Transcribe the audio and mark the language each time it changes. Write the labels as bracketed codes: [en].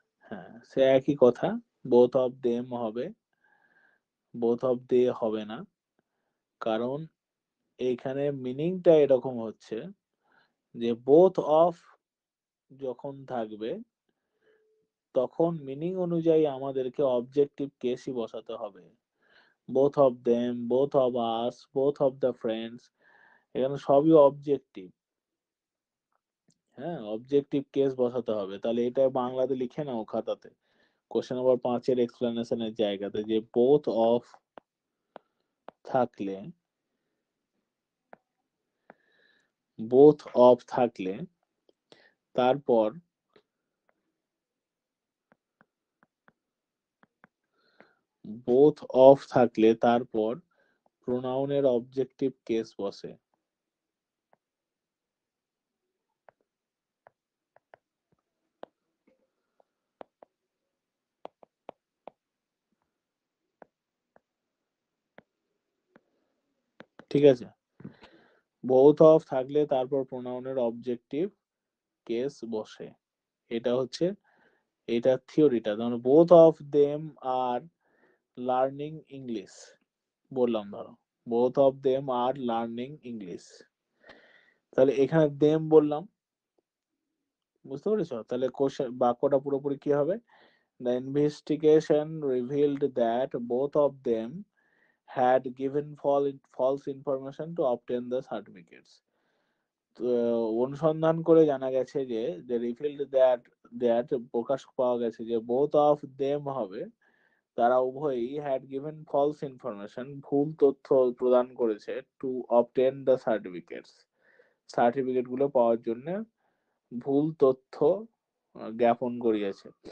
[bn] হ্যাঁ, সে একই কথা, [en] both of them [bn] হবে, [en] both of they [bn] হবে না, কারণ এইখানে মিনিংটা এরকম হচ্ছে যে both of যখন থাকবে তখন মিনিং অনুযায়ী আমাদেরকে অবজেক্টিভ কেসই বসাতে হবে। [en] both of them, both of us, both of the friends, [bn] এখানে সবই অবজেক্টিভ। হ্যাঁ, অবজেক্টিভ কেস বসাতে হবে। তাহলে এটা বাংলাতে লিখে নাও খাতাতে, কোশ্চেন নাম্বার 5 এর এক্সপ্লেনেশনের জায়গাতে, যে both of থাকলে, both of থাকলে তারপর both of থাকলে তারপর প্রোনাউনের অবজেক্টিভ কেস বসে। ঠিক আছে, both of থাকলে তারপর প্রোনাউনের অবজেক্টিভ কেস বসে। এটা হচ্ছে এটা থিওরিটা। মানে [en] both of them are learning English [bn] বললাম, ধরো [en] both of them are learning English, [bn] তাহলে এখানে [en] them [bn] বললাম, বুঝতে পেরেছো? তাহলে কোশ্চেন বাক্যটা পুরোপুরি কি হবে? [en] The investigation revealed that both of them had given false information to obtain the certificates. [bn] অনুসন্ধান করে জানা গেছে যে রিভিলড দ্যাট প্রকাশ পাওয়া গেছে যে [en] both of them [bn] হবে, তারা উভয়ই [en] had given false information [bn] ভুল তথ্য প্রদান করেছে [en] to obtain the certificates, [bn] certificate গুলো পাওয়ার জন্য ভুল তথ্য জ্ঞাপন করিয়েছে।